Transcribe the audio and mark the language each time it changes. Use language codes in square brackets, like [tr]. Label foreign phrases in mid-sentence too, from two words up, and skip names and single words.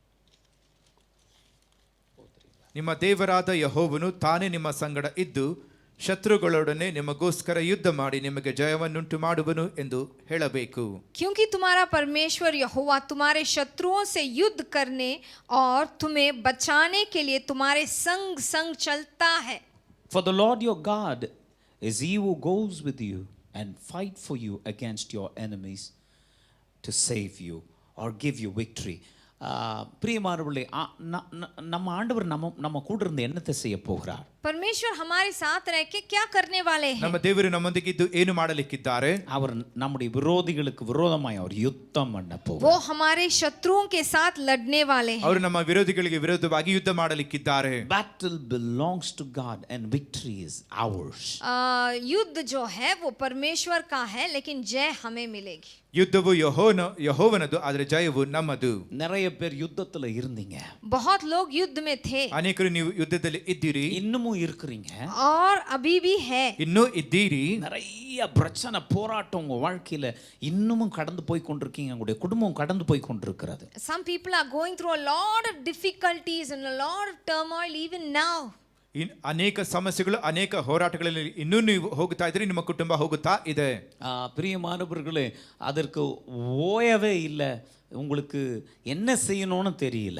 [kn] ನಿಮ್ಮ ದೇವರಾದ ಯೆಹೋವನು ತಾನೇ ನಿಮ್ಮ ಸಂಗಡ ಇದ್ದು ಶತ್ರುಗಳೊಡನೆ ನಿಮಗೋಸ್ಕರ ಯುದ್ಧ ಮಾಡಿ ನಿಮಗೆ ಜಯವನ್ನುಂಟು ಮಾಡುವನು ಎಂದು ಹೇಳಬೇಕು. [hi] क्योंकि तुम्हारा परमेश्वर यहोवा तुम्हारे शत्रुओं से युद्ध करने और तुम्हें बचाने के लिए तुम्हारे संग संग चलता है. [en] For the Lord your God is he who goes with you and fight for you against your enemies to save you or give you victory. [ta] பிரியமானவர்களே, நம்ம ஆண்டவர் நம்ம கூட இருந்து என்னத்தை செய்ய போகிறார்? [hi] परमेश्वर हमारे साथ रह के क्या करने वाले हैं? [kn] ನಮ್ಮ ದೇವರು ನಮ್ಮೊಂದಿಗಿದ್ದು ಏನು ಮಾಡಲಿಕ್ಕಿದ್ದಾರೆ? [ta] அவர் நம்முடைய விரோதிகளுக்கு விரோதமாய் அவர் யுத்தம் பண்ண [hi] वो [ta] போகிறார். [hi] हमारे शत्रुओं के साथ लड़ने वाले हैं. [kn] ಅವರು ನಮ್ಮ ವಿರೋಧಿಗಳಿಗೆ ವಿರೋಧವಾಗಿ ಯುದ್ಧ ಮಾಡಲಿಕ್ಕಿದ್ದಾರೆ. [en] Battle belongs to God and victory is ours. [hi] युद्ध जो है वो परमेश्वर का है, लेकिन जय हमें मिलेगी. [kn] ಯುದ್ಧವು ಯೆಹೋವನದು, ಆದರೆ ಜಯವು ನಮ್ಮದು. [ta] நிறைய பேர் யுத்தத்துல இருந்தீங்க, [hi] बहुत लोग युद्ध में थे [kn] ಅನೇಕರು ನೀವು ಯುದ್ಧದಲ್ಲಿ ಇದ್ದೀರಿ, [ta] இன்னமும் இருக்கிறீங்க, [hi] और अभी भी है. [kn] ಇನ್ನೂ ಇದ್ದೀರಿ. [ta] நிறைய பிரச்சனை போராட்டம் உங்க வாழ்க்கையில இன்னமும் கடந்து போய் கொண்டிருக்கீங்க, உங்களுடைய குடும்பம் கடந்து போய் கொண்டிருக்கிறது. [en] Some people are going through a lot of difficulties and a lot of turmoil even now. [kn] ಅನೇಕ ಸಮಸ್ಯೆಗಳು, ಅನೇಕ ಹೋರಾಟಗಳಲ್ಲಿ ಇನ್ನೂ ನೀವು ಹೋಗುತ್ತಾ ಇದ್ರಿ, ನಿಮ್ಮ ಕುಟುಂಬ ಹೋಗುತ್ತಾ ಇದೆ. [ta] பிரியமானவர்களே, அதற்கு ஓயவே இல்லை, உங்களுக்கு என்ன செய்யணும்னு தெரியல.